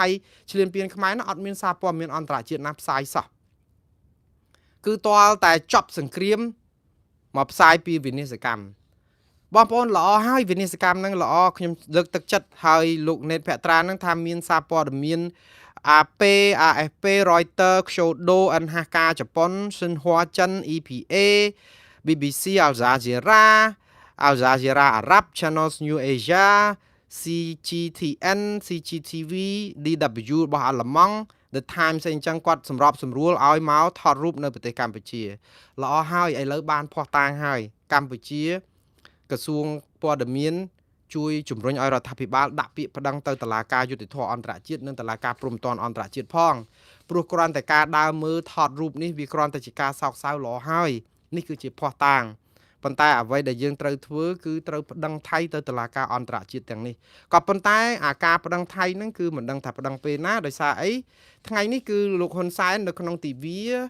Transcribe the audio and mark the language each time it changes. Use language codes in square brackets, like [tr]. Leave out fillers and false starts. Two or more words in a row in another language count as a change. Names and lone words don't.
[km] ឈ្លានពានខ្មែរនោះអត់មានសារព័ត៌មានអន្តរជាតិណាផ្សាយសោះគឺទាល់តែចប់សង្គ្រាមមកផ្សាយពីវិនិស្សកម្មបងប្អូនល្អហើយវិនិស្សកម្មហ្នឹងល្អខ្ញុំលើកទឹកចិត្តហើយលោកណេតភក្ត្រាហ្នឹងថាមានសារព័ត៌មាន AP AFP Reuters Kyodo NHK ជប៉ុន Xinhua ចិន EPA BBC Al Jazeera Al Jazeera Arab Channel New Asia CGTN CGTV DW របស់អាល្លឺម៉ង់ The Times អីចឹងគាត់សម្របសម្រួលឲ្យមកថតរូបនៅប្រទេសកម្ពុជាល្អហើយឥឡូវបានភ័ស្តុតាងហើយកម្ពុជាក្រ សួងព័ត៌មានជួយជំរុញឲ្យរដ្ឋាភិបាលដាក់ពាក្យប្តឹងទៅតុលាការយុត្តិធម៌អន្តរជាតិនិងតុលាការព្រហ្មទណ្ឌអន្តរជាតិផងព្រោះគ្រាន់តែការដើរមើលថតរូបនេះវាគ្រាន់តែជាការសោកសៅល្អហើយនេះគឺជាភ័ស្តុតាងប៉ុន្តែអ្វីដែលយើងត្រូវធ្វើគឺត្រូវប្តឹងថៃទៅតុលាការអន្តរជាតិទាំងនេះក៏ប៉ុន្តែអាការប្តឹងថៃហ្នឹងគឺមិនដឹងថាប្តឹងពេលណាដោយសារអីថ្ងៃនេះគឺលោកហ៊ុនសែននៅក្នុងទិវា